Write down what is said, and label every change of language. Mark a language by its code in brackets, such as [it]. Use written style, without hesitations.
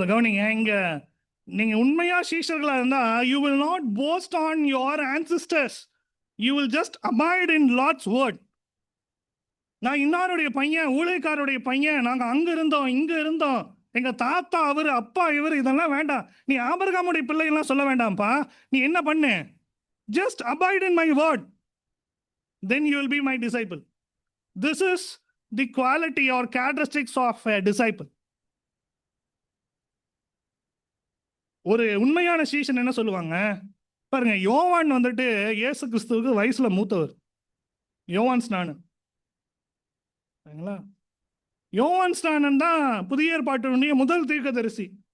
[ta] கவனிங்க, இங்க நீங்க உண்மையா சீஷர்களா இருந்தா [en] You will not boast on your ancestors, you will just abide in Lord's word. [ta] நான் இன்னாருடைய பையன், ஊழியக்காரருடைய பையன், நாங்க அங்க இருந்தோம் இங்க இருந்தோம், எங்க தாத்தா அவரு, அப்பா இவர், இதெல்லாம் வேண்டாம். நீ ஆபிரகாமுடைய பிள்ளைகள்லாம் சொல்ல வேண்டாம்ப்பா. நீ என்ன பண்ணு, [en] Just abide in my word, then you will be my disciple. This is the quality or characteristics of a disciple. [ta] ஒரு உண்மையான சீஷன் என்ன சொல்லுவாங்க பாருங்க. யோவான் வந்துட்டு இயேசு கிறிஸ்துவுக்கு வயசுல மூத்தவர். யோவான் ஸ்நானன், யோவான் ஸ்நானன் தான் புதிய ஏற்பாட்டினுடைய முதல் தீர்க்கதரிசி.